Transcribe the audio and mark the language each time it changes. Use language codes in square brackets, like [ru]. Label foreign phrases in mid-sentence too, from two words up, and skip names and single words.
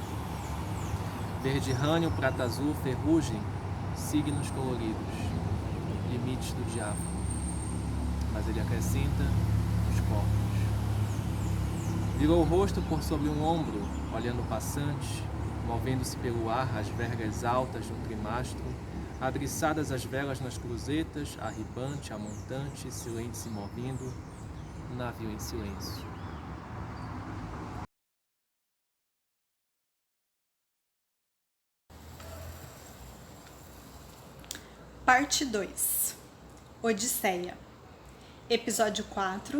[pt] Verde rânio, prata azul, ferrugem, signos coloridos, limites do diáfano. Mas ele acrescenta os corpos. Virou o rosto por sobre um ombro, olhando o passante, movendo-se pelo ar as vergas altas de um trimastro, adriçadas as velas nas cruzetas, arribante, amontante, silente se movendo, um navio em silêncio. Parte 2. Odisseia. Episódio 4.